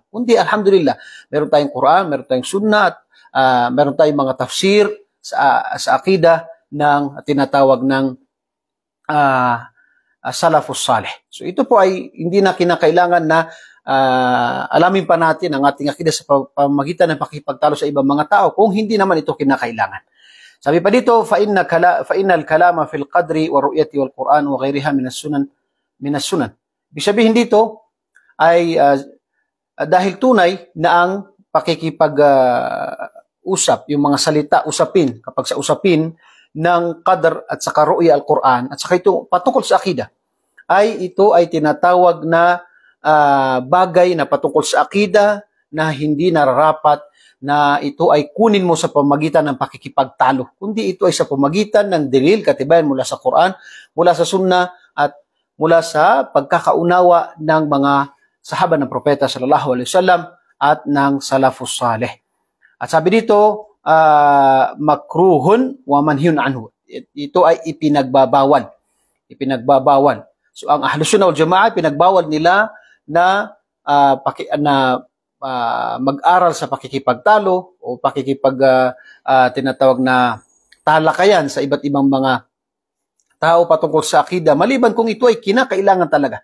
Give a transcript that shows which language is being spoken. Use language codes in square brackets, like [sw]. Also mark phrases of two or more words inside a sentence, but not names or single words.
[tl] Kundi alhamdulillah, meron tayong Quran, meron tayong Sunnah, at meron tayong mga tafsir sa akida ng tinatawag ng [ar] السلف الصالح. [tl] So ito po ay hindi na kinakailangan na alamin pa natin ang ating akida sa pamagitan ng pakikipagtalo sa ibang mga tao kung hindi naman ito kinakailangan. Sabi pa dito, [ar] فإن الكلام في القدر والرؤية والقرآن وغيرها من السنن. [tl] Ibig sabihin dito ay dahil tunay na ang pakikipag-usap, yung mga salita, usapin, kapag sa usapin ng qadr at saka [ar] رؤية القرآن [tl] at saka ito patungkol sa akida, ito ay tinatawag na bagay na patungkol sa akida na hindi nararapat na ito ay kunin mo sa pamagitan ng pakikipagtalo, kundi ito ay sa pamagitan ng dalil, katibayan mula sa Quran, mula sa Sunnah at mula sa pagkakaunawa ng mga sahaba ng propeta [ar] صلى الله عليه وسلم [tl] at ng [ar] السلف الصالح. [tl] At sabi dito, [ar] مكروه ومنهي عنه. [tl] Ito ay ipinagbabawal. So ang Ahlus Sunnah wal Jamaah, pinagbawal nila na mag-aral sa pakikipagtalo o tinatawag na talakayan sa iba't ibang mga tao patungkol sa akida, maliban kung ito ay kinakailangan talaga.